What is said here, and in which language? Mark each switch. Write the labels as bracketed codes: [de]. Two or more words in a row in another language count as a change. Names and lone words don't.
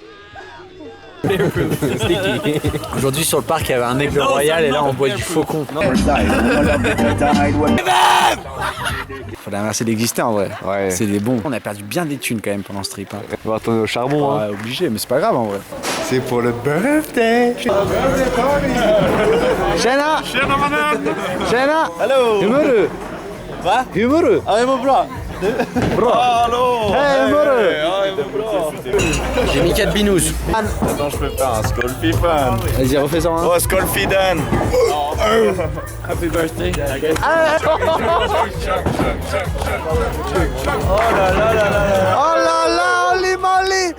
[fr] Aujourd'hui sur le parc, il y avait un aigle royal et là on boit du faucon. Faut la remercier d'exister en vrai. Ouais. C'est des bons. On a perdu bien des thunes quand même pendant ce trip. Hein. On va retourner au charbon. Hein. Ouais, obligé, mais c'est pas grave en vrai. C'est pour le birthday. [sv] Tjena! Tjena mannen! Tjena! Hallå! Hur mår du? Va? Hur mår du? Ja, jag mår bra. Bra! Hallå! Hej, hur mår du? Ja, jag mår bra. [fr] J'ai mis 4 binous. Attends, je peux faire un Skullfiffen. Vas-y, refais ça. Hein. Oh, Skullfiden. [en] Happy birthday. [fr] Oh là là, [en] Holy Moly!